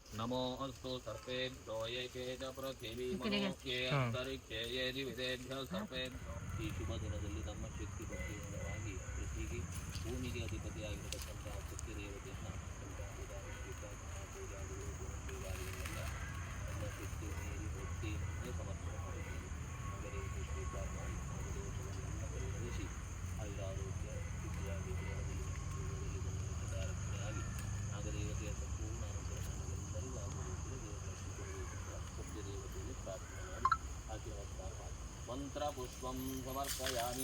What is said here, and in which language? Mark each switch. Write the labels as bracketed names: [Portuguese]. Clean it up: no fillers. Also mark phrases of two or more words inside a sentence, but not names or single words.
[Sanskrit] नमो अस्तु सर्पेभ्यो ये के च पृथिवी मनो ये ಅಂತರಿಕ್ಷೇ ये ದಿವಿದೇಭ್ಯೋ ಸರ್ಪೇಭ್ಯೋ. [Kannada] ಈ ಶುಭ ದಿನದಲ್ಲಿ ನಮ್ಮ ಶಕ್ತಿ ಭಕ್ತಿಯಿಂದವಾಗಿ ಪೃಥ್ವಿಗೆ ಭೂಮಿಗೆ ಅಧಿಪತಿಯಾಗಿರತಕ್ಕಂತಹ ಶಕ್ತಿ ದೇವತೆಯನ್ನು ನಮ್ಮ ಶಕ್ತಿ ಮೀರಿ ಭಕ್ತಿಯಿಂದ ಸಮರ್ಪಣೆ ಮಾಡುತ್ತೇವೆ. ನಾಗದೇವತೆ ಸ್ವೀಕಾರ ಮಾಡಿ ನಾಗದೋಷಗಳನ್ನು ಪರಿಹರಿಸಿ ಆಯುರಾರೋಗ್ಯ ಸ್ಥಿತಿಯಾಗಿ ರಕ್ಷಣೆಯಾಗಿ ನಾಗದೇವತೆಯ ಸಂಪೂರ್ಣ ಅನುಗ್ರಹ ನಮಗೆಲ್ಲರಿಗೂ ಆಗುವುದಕ್ಕೆ ಸತ್ಯದೇವತೆಯಲ್ಲಿ ಪ್ರಾರ್ಥನೆ ಮಾಡಿ ಆಶೀರ್ವಾದ ಮಾಡಿ [Sanskrit] ಮಂತ್ರ ಪುಷ್ಪಂ ಸಮರ್ಪಯಾಮಿ.